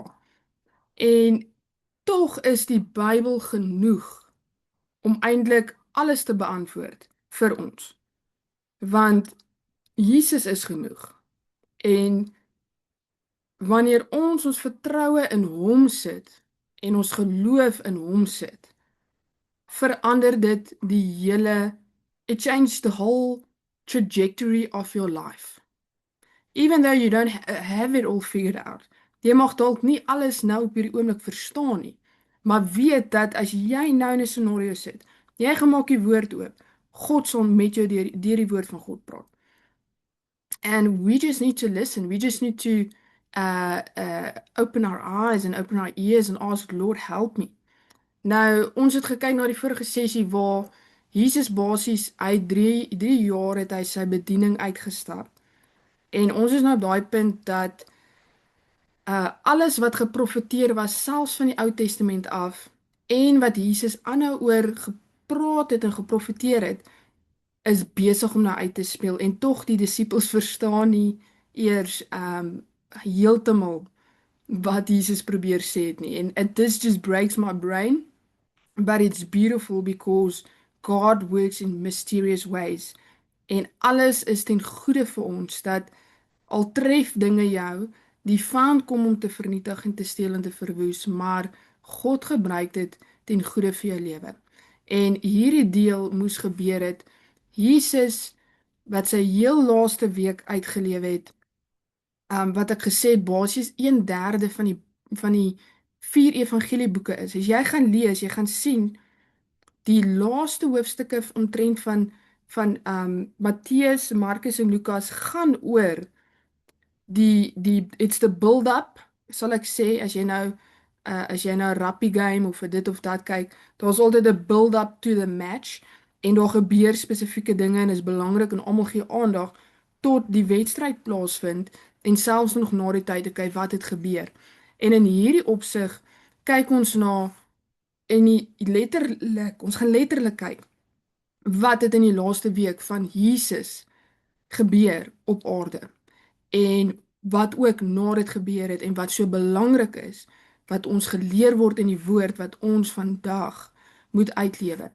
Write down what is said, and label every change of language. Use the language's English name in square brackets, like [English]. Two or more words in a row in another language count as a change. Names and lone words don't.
[Afrikaans] En tog is die Bybel genoeg om eintlik alles te beantwoord vir ons. Want Jesus is genoeg. En wanneer ons vertroue in hom sit en ons geloof in hom sit, verander dit die hele, [English] it changed the whole trajectory of your life. Even though you don't have it all figured out. [Afrikaans] Jy mag dalk nie alles nou op hierdie oomblik verstaan nie, maar weet dat as jy nou in 'n scenario sit, jy gemaak die woord oop, God sal met jou deur die woord van God praat. [English] And we just need to listen. We just need to open our eyes and open our ears and ask, Lord, help me. [Afrikaans] Nou, ons het gekyk na die vorige sessie waar Jesus basies uit 3 jaar het hy sy bediening uitgestap. En ons is nou op daai punt dat alles wat geprofeteer was, selfs van die Ou Testament af, en wat Jesus aanhou oor gepraat het en geprofeteer het, is besig om nou uit te speel. En tog die disippels verstaan nie eers heeltemal wat Jesus probeer sê het nie. [English] And this just breaks my brain, but it's beautiful because God works in mysterious ways. [Afrikaans] En alles is ten goeie vir ons, dat al tref dinge jou, die vyand kom om te vernietig en te steel en te verwoes, maar God gebruik dit ten goeie vir jou lewe. En hierdie deel moes gebeur het. Jesus, wat sy heel laaste week uitgelewe het, wat ek gesê het, basies 1/3 van die 4 evangelieboeke is. As jy gaan lees, jy gaan sien, die laaste hoofstukke omtrent van Matteus, Markus en Lukas gaan oor [English] it's the build up, [Afrikaans] sal ek sê, as jy nou 'n rugby game of vir dit of dat kyk, daar's altyd 'n [English] build up to the match [Afrikaans] en daar gebeur spesifieke dinge en is belangrik en almal gee aandag tot die wedstryd plaasvind en selfs nog na die tyd te kyk wat het gebeur. En in hierdie opsig kyk ons na en ons gaan letterlik kyk wat het in die laaste week van Jesus gebeur op aarde en wat ook na dit gebeur het en wat so belangrik is wat ons geleer word in die woord wat ons vandag moet uitlewe.